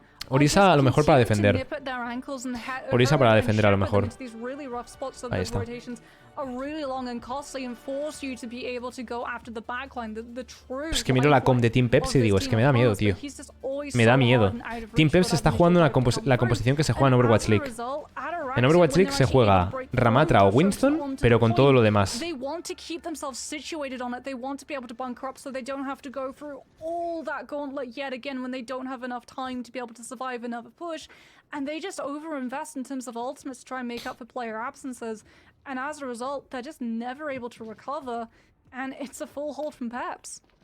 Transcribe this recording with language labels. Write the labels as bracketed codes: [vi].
[es] Orisa a lo mejor para defender. Orisa para defender a lo mejor. [en] rough spots, so [es] Ahí [en] those [es] está. [en] rotations are really long and costly and force you to be able to go after the backline, the true. [es] Es que miro la comp de Team Peps y digo, es que me da miedo, tío. Me da miedo. Team Peps está jugando la composición que se juega en Overwatch League. En Overwatch League se juega Ramatra o Winston, pero con todo lo demás. [en] They want to keep themselves situated on it. They want to be able to bunker up so they don't have to go through all that gauntlet yet again when they don't have enough time to be able to survive another push. And they just overinvest in terms of ultimates to try and make up for player absences. And as a result, they're just never able to recover. And it's a full hold from Peps.